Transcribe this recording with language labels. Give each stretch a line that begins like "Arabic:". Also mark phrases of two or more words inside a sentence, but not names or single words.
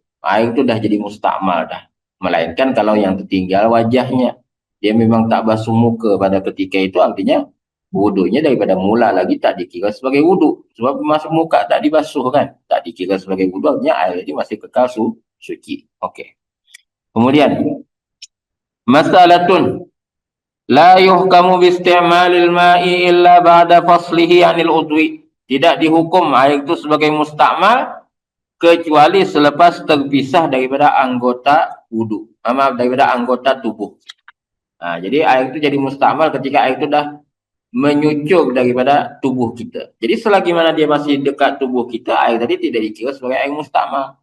Malay: Air itu dah jadi mustakmal dah. Melainkan kalau yang tertinggal wajahnya. Dia memang tak basuh muka pada ketika itu, artinya wuduknya daripada mula lagi tak dikira sebagai wuduk. Sebab masuk muka tak dibasuh kan. Tak dikira sebagai wuduk, artinya air ini masih kekal suci. Okey. Kemudian. Masalatun.
Arabic: لا يحكم باستعمال الماء إلا بعد فصله عن العضو.
Malay: Tidak dihukum air itu sebagai mustakmal kecuali selepas terpisah daripada anggota wudu. Daripada anggota tubuh. Jadi air itu jadi mustakmal ketika air itu dah menyucur daripada tubuh kita. Jadi selagi mana dia masih dekat tubuh kita, air tadi tidak dikira sebagai air mustakmal.